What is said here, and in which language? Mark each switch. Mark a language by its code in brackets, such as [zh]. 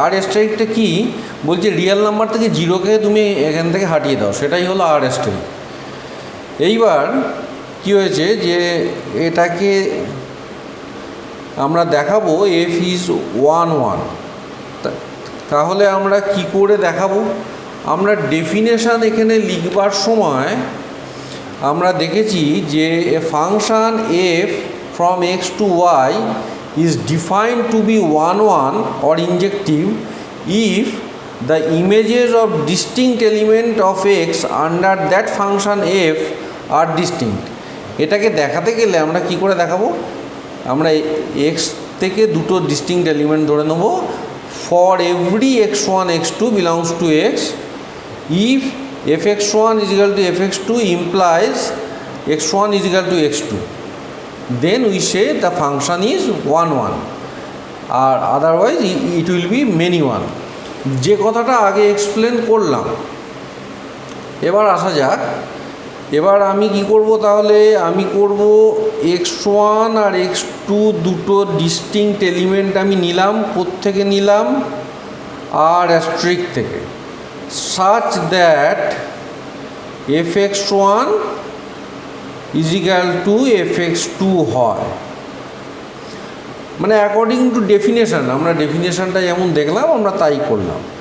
[bn] r asteriskটা কি বলছে, real number থেকে জিরোকে তুমি এখান থেকে হাটিয়ে দাও, সেটাই হলো r asterisk। এইবার কি হয়েছে যে এটাকে আমরা দেখাবো f ইজ 1 1। তাহলে আমরা কি করে দেখাবো? আমরা ডেফিনেশান এখানে লিখবার সময় আমরা দেখেছি যে [en] A function f from x to y is defined to be 1 1 or injective if the images of distinct element of x under that function f are distinct। [bn] এটাকে দেখাতে গেলে আমরা কি করে দেখাবো? আমরা x থেকে দুটো ডিস্টিংক্ট এলিমেন্ট ধরে নেব। [en] for every x1 x2 belongs to x, if fx1 is equal to fx2 implies x1 is equal to x2, then we say the function is 1 1, আর otherwise it will be many one। [bn] যে কথাটা আগে explain করলাম। এবার আসা যাক, এবার আমি কি করব, তাহলে আমি করব x1 আর x2 দুটো ডিস্টিংক্ট এলিমেন্ট আমি নিলাম। কোত্থেকে নিলাম? [en] r asterisk থেকে, such that fx1 is equal to fx2 হয়। [bn] মানে অ্যাকর্ডিং টু ডেফিনেশান, আমরা ডেফিনেশানটা যেমন দেখলাম আমরা তাই করলাম।